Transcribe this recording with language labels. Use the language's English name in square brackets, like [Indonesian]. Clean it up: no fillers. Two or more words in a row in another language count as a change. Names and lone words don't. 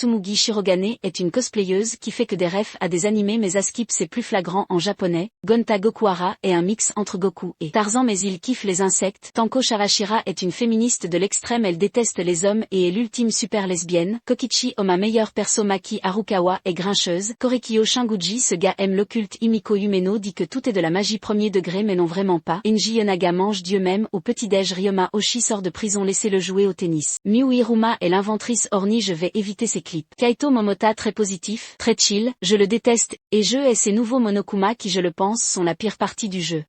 [French] Tsumugi Shirogane est une cosplayeuse qui fait que des refs à des animés, mais à Skip c'est plus flagrant en japonais. Gonta Gokuhara est un mix entre Goku et Tarzan, mais il kiffe les insectes. Tanko Sharashira est une féministe de l'extrême, elle déteste les hommes et est l'ultime super lesbienne. Kokichi Oma meilleure perso. Maki Harukawa est grincheuse. Korekyo Shinguji, ce gars aime l'occulte. Himiko Umeno dit que tout est de la magie premier degré, mais non vraiment pas. Inji Yonaga mange Dieu même au petit-déj. Ryoma Oshi sort de prison, laissez-le jouer au tennis. Miu Hiruma est l'inventrice ornie, je vais éviter ses clips. Kaito Momota très positif, très chill, je le déteste, et jeu et ses nouveaux Monokuma qui je le pense sont la pire partie du jeu.